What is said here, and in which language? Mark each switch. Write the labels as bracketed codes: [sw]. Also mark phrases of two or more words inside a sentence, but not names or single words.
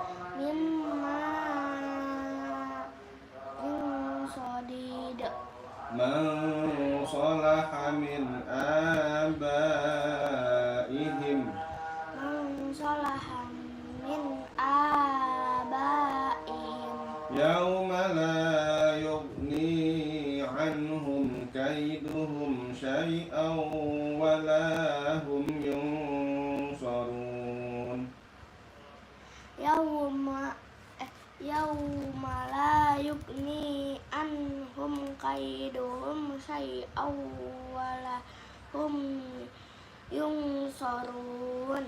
[ar] من صلح من آبائهم. يوم لا يغني عنهم كيدهم شيئا ولا هم ينصرون. يوم لا يغني عنهم كيدهم شيئا ولا هم ينصرون.